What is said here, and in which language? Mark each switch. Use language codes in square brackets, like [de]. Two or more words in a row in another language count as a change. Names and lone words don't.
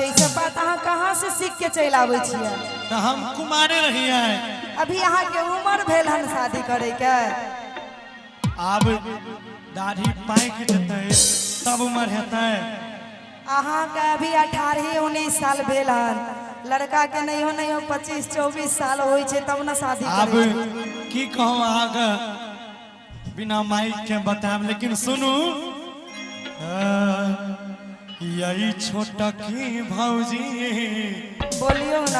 [mai] ये सब बात अहाँ कहाँ से सीख के चल आबै छियै। तो हम कुमारे रहिए। अभी अहाँ के उम्र भेल हन शादी करे के। अब दाढ़ी पाइक जेतै तब उम्र हेतै। अहाँ के अभी 18-19 साल भेल हन। लड़का के नहीं हो 25-24 साल होई छे तब ना शादी अब करे छै। की कहूँ आगे बिना माइक के बताएब। लेकिन सुनू यही छोटकी भौजी बोलियो ना।